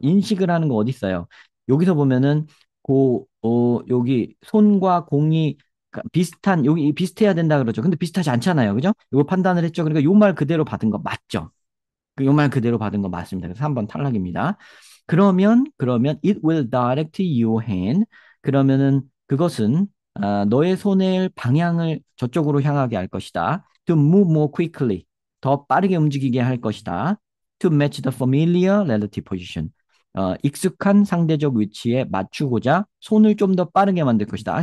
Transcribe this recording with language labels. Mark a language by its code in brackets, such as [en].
[ko] 인식을 하는 거 어디 있어요? 여기서 보면은 여기 손과 공이 여기 비슷해야 된다 그러죠. 근데 비슷하지 않잖아요. 그죠? 이거 판단을 했죠. 그러니까 요 말 그대로 받은 거 맞죠? 요 말 그대로 받은 거 맞습니다. 그래서 3번 탈락입니다. 그러면 [en] it will direct your hand. [ko] 그러면은 그것은 너의 손의 방향을 저쪽으로 향하게 할 것이다. [en] To move more quickly. [ko] 더 빠르게 움직이게 할 것이다. [en] To match the familiar relative position. [ko] 익숙한 상대적 위치에 맞추고자 손을 좀 더 빠르게 만들 것이다.